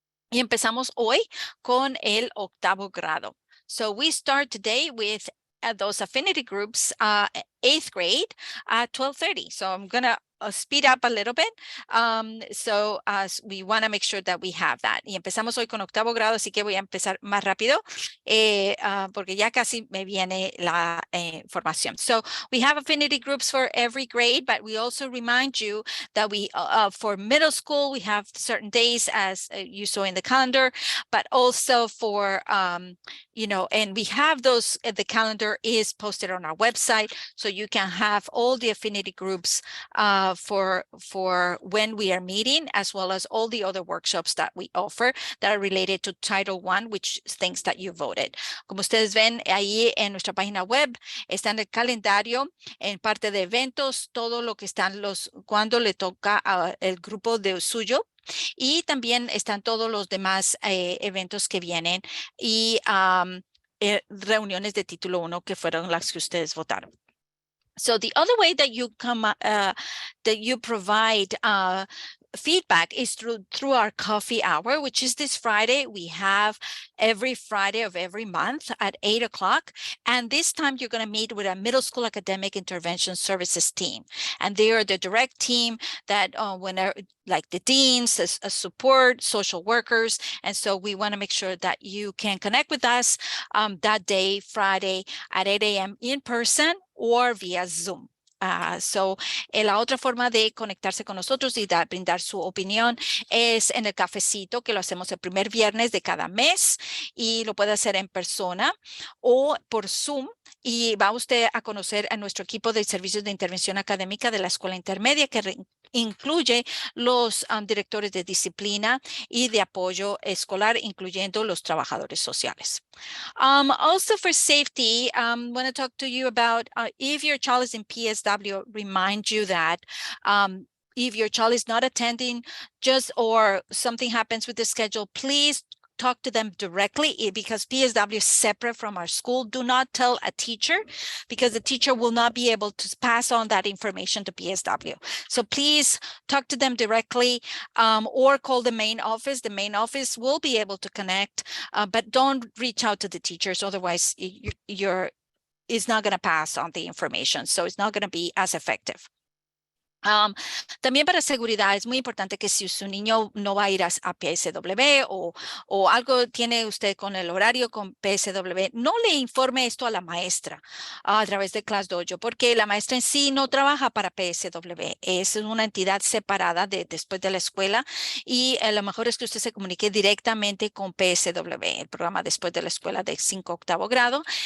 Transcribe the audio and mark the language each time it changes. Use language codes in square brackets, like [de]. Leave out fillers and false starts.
[es] Y empezamos hoy con el 8º grado. [en] So we start today with those affinity groups, 8th grade at 12:30. So I'm going to speed up a little bit. So as we want to make sure that we have that. [es] Y empezamos hoy con 8º grado, así que voy a empezar más rápido porque ya casi me viene la información. [en] So we have affinity groups for every grade, but we also remind you that we, for middle school, we have certain days as you saw in the calendar, but also for, you know, and we have those, the calendar is posted on our website, so you can have all the affinity groups for when we are meeting, as well as all the other workshops that we offer that are related to Title I, which things that you voted. [es] Como ustedes ven ahí en nuestra página web, está en el calendario, en parte de eventos, todo lo que están cuando le toca al grupo de suyo y también están todos los demás eventos que vienen y reuniones de título 1 que fueron las que ustedes votaron. [en] So the other way that you that you provide feedback is through our coffee hour, which is this Friday. We have every Friday of every month at 8 o'clock. And this time you're going to meet with a middle school academic intervention services team. And they are the direct team that whenever, like the deans, support, social workers. And so we want to make sure that you can connect with us that day, Friday at 8 a.m. in person or via Zoom. [es] La otra forma de conectarse con nosotros y brindar su opinión es en el cafecito, que lo hacemos el primer viernes de cada mes y lo puede hacer en persona o por Zoom. Y va usted a conocer a nuestro equipo de servicios de intervención académica de la escuela intermedia, que incluye los directores de disciplina y de apoyo escolar, incluyendo los trabajadores sociales. [en] Also for safety, I want to talk to you about if your child is in PSW, remind you that if your child is not attending or something happens with the schedule, please talk to them directly because PSW is separate from our school. Do not tell a teacher because the teacher will not be able to pass on that information to PSW. So please talk to them directly or call the main office. The main office will be able to connect, but don't reach out to the teachers. Otherwise, it's not going to pass on the information. So it's not going to be as effective. [es] También para seguridad es muy importante que si su niño no va a ir a PSW o algo tiene usted con el horario con PSW, no le informe esto a la maestra a través de Class Dojo, porque la maestra en sí no trabaja para PSW, es una entidad separada después de la escuela y lo mejor es que usted se comunique directamente con PSW, el programa después de la escuela de 5 octavo grado,